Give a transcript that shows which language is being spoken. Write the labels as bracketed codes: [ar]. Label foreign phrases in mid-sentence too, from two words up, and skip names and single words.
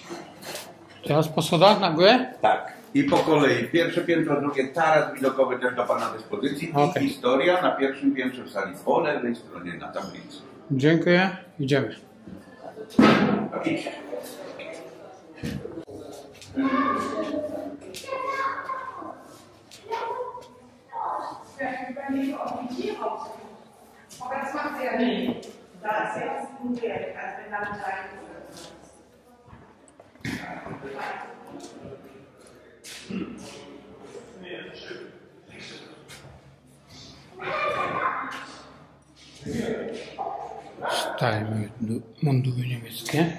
[pl] Teraz po schodach na górę? Tak. I po kolei. Pierwsze piętro, drugie taras widokowy też do Pana dyspozycji. Okej. I historia na pierwszym piętrze w sali po lewej stronie na tablicy. Dziękuję, idziemy. Idź. [de] Aber das macht sie ja nicht. Da ist jetzt unfair, als wenn dann gleich [pl] Stare mundury niemieckie.